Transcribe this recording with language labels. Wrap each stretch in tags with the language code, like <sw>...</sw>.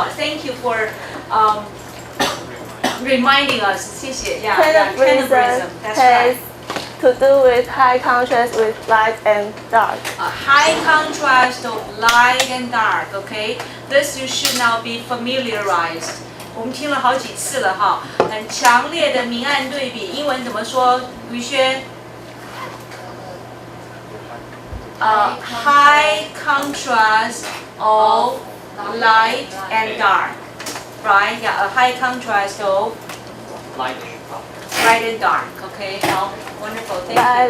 <en>Thank you for reminding us.</en> <zh>谢谢.</zh> <en>Tenebrism. That's right. To do with high contrast with light and dark. High contrast of light and dark, okay? This you should now be familiarized.</en> <zh>我们听了好几次了哈，很强烈的明暗对比，英文怎么说？</zh> <en>于轩？High contrast of light and dark, right? Yeah, a high contrast of light and dark. Okay, wonderful. Thank you.</en>